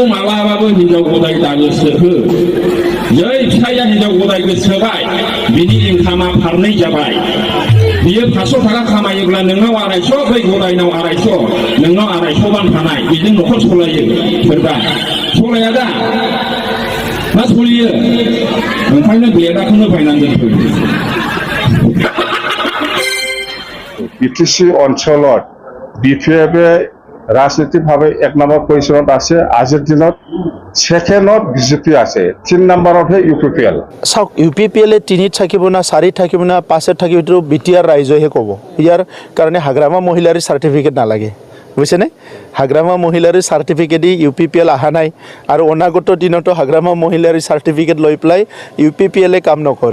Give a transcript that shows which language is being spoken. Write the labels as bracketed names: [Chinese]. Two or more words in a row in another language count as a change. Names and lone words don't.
[Bodo] मालाबाबो हिनजाव गदाय दागोसो हो जै फिसाया हिनजाव गदाय गोसोबाय बिनि इनकामा फारनै जाबाय बियो 500 थाखा खामायोब्ला नोंनाव 250 बै गदायनाव 250 नोंनाव 250 बानखानाय बेजों न'खर सलायो सोरबा सलाया दा मा सलियो ओंखायनो ब्लेडाखौनो बायनानै दोनफै [Assamese] বিটিসি অঞ্চলত BPF ৰাজনৈতিকভাৱে 1 নম্বৰ পজিশ্যনত আছে আজিৰ দিনত সেকেণ্ডত বিজেপি আছে 3 নম্বৰতহে UPPL চাওক UPPL 3 থাকিব না 4 থাকিব না 5 থাকিব তো বিটিআৰ ৰাইজহে ক'ব ইয়াৰ কাৰণে হাগ্ৰামা মহিলাৰ সাৰ্টিফিকেট নালাগে বুজিছেনে হাগ্ৰামা মহিলাৰ সাৰ্টিফিকেট দি UPPL আহা নাই আৰু অনাগত দিনতো হাগ্ৰামা মহিলাৰ সাৰ্টিফিকেট লৈ পেলাই UPPL কাম নকৰে